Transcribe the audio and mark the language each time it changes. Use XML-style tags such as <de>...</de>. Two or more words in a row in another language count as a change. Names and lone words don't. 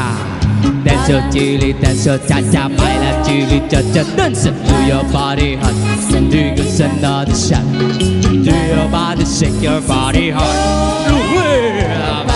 <en>Dance your chili, dance your cha cha,</en> <es>baila chili cha cha.</es> <en>Dance, do your body hot, do this another shot. Do your body, shake your body hot.</en>